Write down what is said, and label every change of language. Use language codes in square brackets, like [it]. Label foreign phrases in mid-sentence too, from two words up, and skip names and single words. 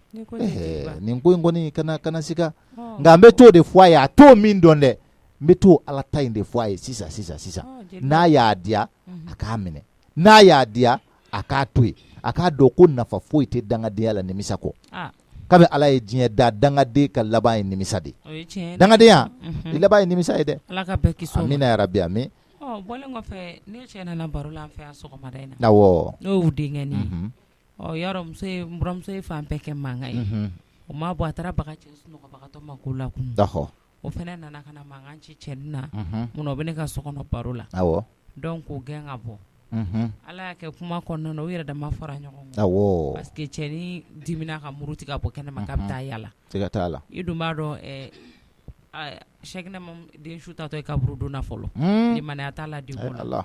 [bm] nin ko in kɔni kana siga nka n bɛ t'o de fɔ a ye a t'o min dɔn dɛ n bɛ t'o ala ta in de fɔ a ye sisan n'a y'a diya a k'a minɛ n'a y'a diya a k'a to yen a k'a dɔn ko nafa foyi tɛ dangadenya la nimisa kɔ kabi ala ye diɲɛ da dangaden ka laban ye nimisa de dangadenya i laban ye nimisa ye dɛ amina [ar] ya rabi [bm] amin bɔlen kɔfɛ ne cɛ nana baro la an fɛ yan sɔgɔmada in na awɔ n'o y'u denkɛni yɔrɔ buramuso ye fan bɛɛ kɛ mankan ye o ma bɔ a taara baga cɛ sunɔgɔbagatɔ ma ko la kun o fɛnɛ nana ka na mankan ci cɛnin na mun na o bɛ ne ka sokɔnɔ baro la donc k'o gɛn ka bɔ ala y'a kɛ kuma kɔnɔna na u yɛrɛ dama fara ɲɔgɔn kan [fr] parce que [bm] cɛnin dimina ka muruti ka bɔ kɛnɛma k'a bɛ taa yala i dun b'a dɔn Cheikhna den su tatɔ i kaburu donna fɔlɔ limaniya t'a la den ko la